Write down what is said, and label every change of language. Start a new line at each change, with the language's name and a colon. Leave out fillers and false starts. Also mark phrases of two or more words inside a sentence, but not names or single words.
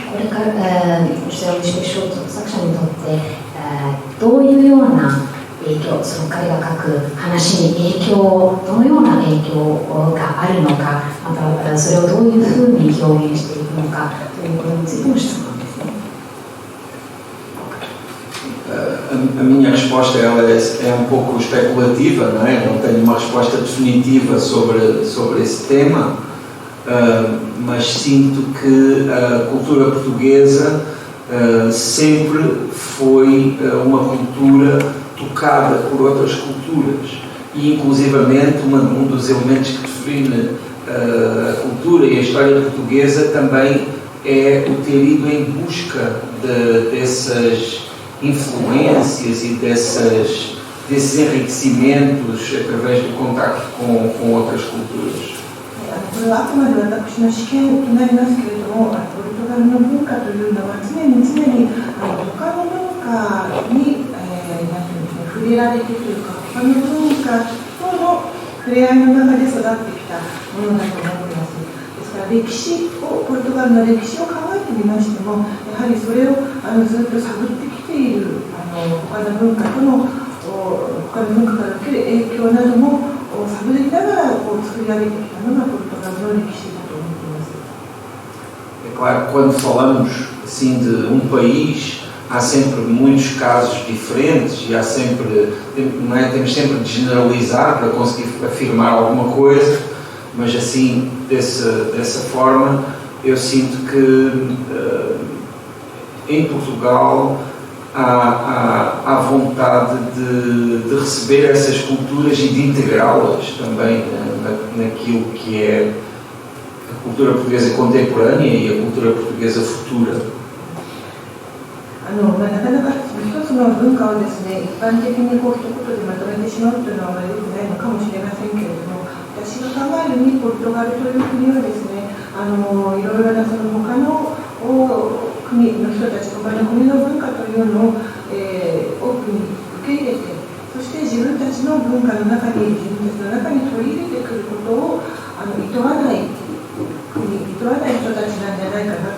Japanese: 作者にとってどういうような影響、その彼が書く話にどのような影響があるのか、またそれをどういうふうに表現していくのかということについての質問ですね。
Portuguese: A minha resposta é um pouco especulativa, não é? Não tenho uma resposta definitiva sobre esse tema, mas sinto que a cultura portuguesa sempre foi uma cultura tocada por outras culturas e inclusivamente um dos elementos que define a cultura e a história portuguesa também é o ter ido em busca dessas influências e desses enriquecimentos através do contacto com outras culturas.
Japanese: こそれはあくまで私の試験となりますけれども、ポルトガルの文化というのは常に他の文化に、なんていうんですね、触れられてというか、他の文化との触れ合いの中で育ってきたものだと思っています。ですからポルトガルの歴史を考えてみましても、やはりそれをずっと探ってきている他の文化から受ける影響なども探りながら作り上げてきたのがポルトガルの歴史だと思っています。
Portuguese: É claro que quando falamos assim de país, há sempre muitos casos diferentes e há sempre, não é? Temos sempre de generalizar para conseguir afirmar alguma coisa, mas assim, dessa forma, eu sinto que em Portugal há vontade de receber essas culturas e de integrá-las também naquilo que é a cultura portuguesa contemporânea e a cultura portuguesa futura.
Japanese: なかなか一つの文化をですね、一般的に一言でまとめてしまうというのは良くないのかもしれませんけれども、私が考えるにポルトガルという国はですね、いろいろなその他の国の人たち、他の国の文化というのを、オープンに受け入れて、そして自分たちの文化の中に取り入れてくることを厭わない人たちなんじゃないかな。